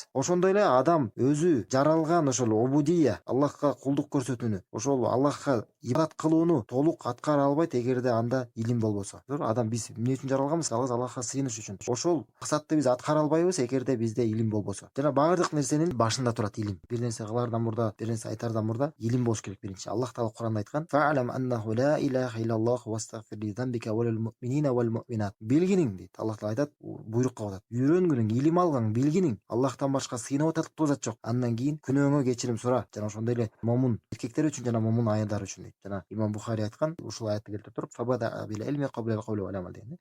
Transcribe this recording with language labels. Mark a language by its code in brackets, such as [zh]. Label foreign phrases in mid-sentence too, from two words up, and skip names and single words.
[ky] Ошондой эле адам өзү жаралган ошол обудия, Аллахка кулдук көрсөтүүнү, ошол Аллахка ибадат кылууну толук аткара албайт эгерде анда илим болбосо. Адам биз эмне үчүн жаралганбыз? Жалгыз Аллахка сыйыныш үчүн. Ошол максатты биз аткара албайбыз эгерде бизде илим болбосо. Жана баардык нерсенин башында турат илим. Бир нерсе кылаардан мурда, бир нерсе айтаардан мурда илим болуш керек биринчи. Аллах таала Кур'анда айткан: [ar] "فاعلم أنه لا إله إلا الله واستغفر لذنبك وللمؤمنين والمؤمنات". [ky] Билгиниң дейт. Аллах таала айтат, буйрук кылып атат. Үйрөнгүнүң, илим алгаң, билгиниң, Аллахтан башка сыйынып атарлык зат жок. Андан кийин күнөөңө кечирим сура. Жана ошондой эле момун эркектер үчүн жана момун айылдар үчүн дейт. Жана Имам Бухари айткан, ушул аятты келтирип туруп, [ar] "فبدأ بالعلم قبل القول والعمل" [ky] деген.